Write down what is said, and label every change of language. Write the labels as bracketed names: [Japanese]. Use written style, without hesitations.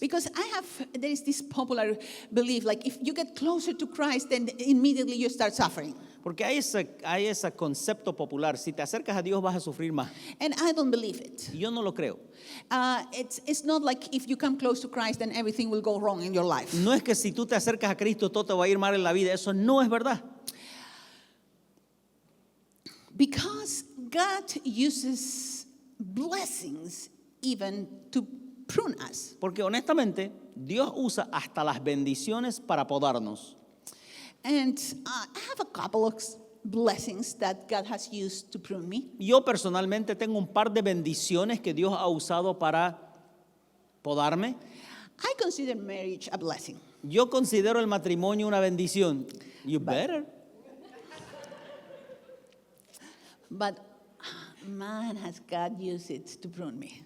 [English] Because there is this popular belief, like if you get closer to Christ, then immediately you start suffering. [Spanish] Porque hay ese concepto popular, si te acercas a Dios vas a sufrir más. [English] And I don't believe it. [Spanish] Y yo no lo creo. [English] It's not like if you come close to Christ, then everything will go wrong in your life. [Spanish] No es que si tú te acercas a Cristo todo te va a ir mal en la vida, eso no es verdad. [English] Because God uses blessings even to prune us. [Spanish] Porque honestamente, Dios usa hasta las bendiciones para podarnos. [English] And I have a couple of blessings that God has used to prune me. [Spanish] Yo personalmente tengo un par de bendiciones que Dios ha usado para podarme. [English] I consider marriage a blessing. [Spanish] Yo considero el matrimonio una bendición. [English] You better. But man, has God used it to prune me.